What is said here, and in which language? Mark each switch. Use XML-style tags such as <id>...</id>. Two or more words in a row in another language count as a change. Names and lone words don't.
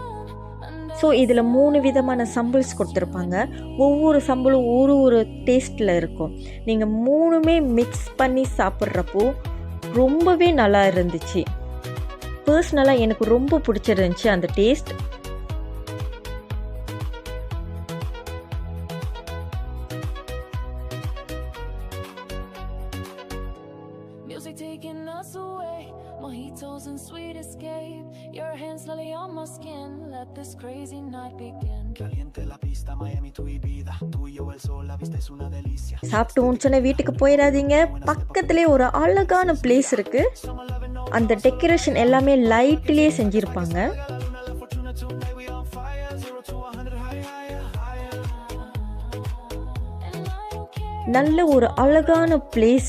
<ta>ஸோ இதில் 3 விதமான சம்பிள்ஸ் கொடுத்துருப்பாங்க. ஒவ்வொரு சம்பிளும் ஒரு டேஸ்ட்டில் இருக்கும். நீங்கள் 3மே மிக்ஸ் பண்ணி சாப்பிட்றப்போ ரொம்பவே நல்லா இருந்துச்சு. பர்சனலாக எனக்கு ரொம்ப பிடிச்சிருந்துச்சு அந்த டேஸ்ட்.</ta> <en>Music taking us away, mojitos and sweet escape. Your hands slowly on my skin, let this crazy night begin.</en> <es>Caliente la pista, Miami to Ibiza. Tú y yo el sol, la vista es una delicia.</es> <ta>சாப்பிட்டு முடிச்சோன்னே வீட்டுக்கு போயிடாதீங்க. பக்கத்திலே ஒரு அழகான பிளேஸ் இருக்கு. அந்த டெக்கரேஷன் எல்லாமே லைட்லேயே செஞ்சிருப்பாங்க. நல்ல ஒரு அழகான பிளேஸ்.</ta>